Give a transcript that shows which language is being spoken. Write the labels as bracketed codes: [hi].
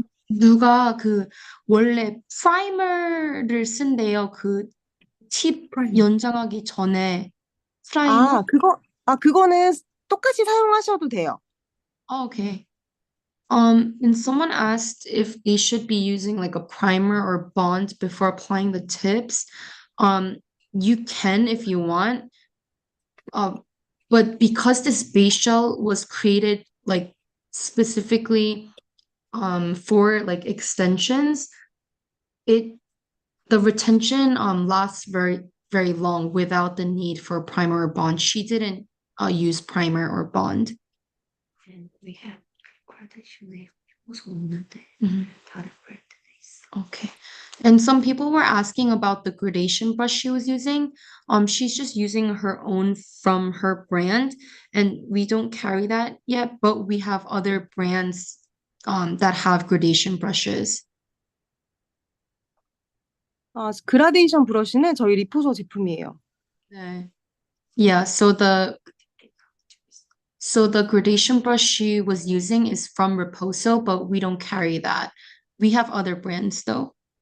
[ko] 누가 원래 프라이머를 쓴대요. 팁 프라이머. 연장하기 전에 프라이머? 그거는 똑같이 사용하셔도 돼요. [en] Oh, okay. And someone asked if they should be using like a primer or bond before applying the tips. You can if you want. But because this base gel was created like specifically for like extensions, the retention lasts very long without the need for primer or bond. She didn't use primer or bond. And we have gradation riposo [ko] 없는데 Mhm. 다른 브랜드에 있어. [en] Okay. And some people were asking about the gradation brush she was using. She's just using her own from her brand, and we don't carry that yet, but we have other brands that have gradation brushes. [ko] 그라데이션 브러쉬는 저희 리포소 제품이에요. 네. [en] Yeah, so the gradation brush she was using is from Riposo, but we don't carry that. We have other brands though.